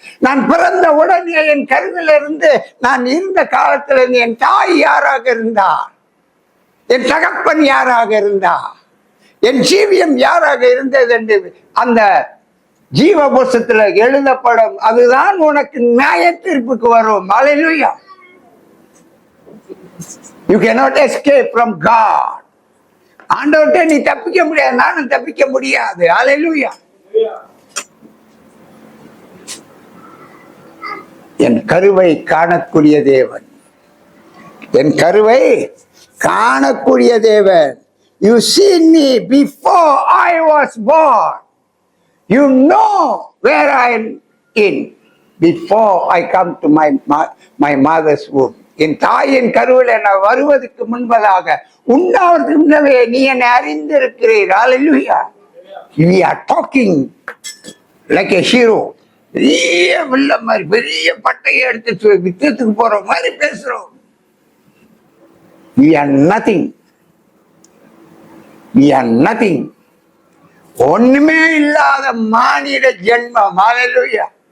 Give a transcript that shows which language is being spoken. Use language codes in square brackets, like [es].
[ta] நான் பிறந்த உடனே என் கருவில இருந்து நான் இருந்த காலத்துல என் தாய் யாராக இருந்தார், என் தகப்பன் யாராக இருந்தார், என் ஜீவியம் யாராக இருந்தது என்று அந்த ஜீவ புஸ்தகத்துல எழுதப்படும். அதுதான் உனக்கு நியாய தீர்ப்புக்கு வரும். ஹல்லேலூயா. [en] You cannot escape from God. [ta] ஆண்டவர்கிட்ட நீ தப்பிக்க முடியாது, நானும் தப்பிக்க முடியாது. ஹல்லேலூயா. என் கருவை காணக்கூடிய தேவன், என் கருவை காணக்கூடிய தேவன். [en] You seen me before I was born. You know where I am in before I come to my mother's womb. [ta] என் தாயின் கருவில் நான் வருவதற்கு முன்பதாக, உண்டாவதற்கு முன்னவே நீ என்னை அறிந்திருக்கிறீர். ஹல்லேலூயா. [en] We are talking like a hero. [ta] பெரிய வெள்ள மாதிரி பெரிய பட்டையை எடுத்து யுத்தத்துக்கு போற மாதிரி பேசுறோம். [en] We are nothing. We are nothing. [ta] ஒண்ணுமே இல்லாத மானிட ஜென்மம். ஹல்லேலூயா.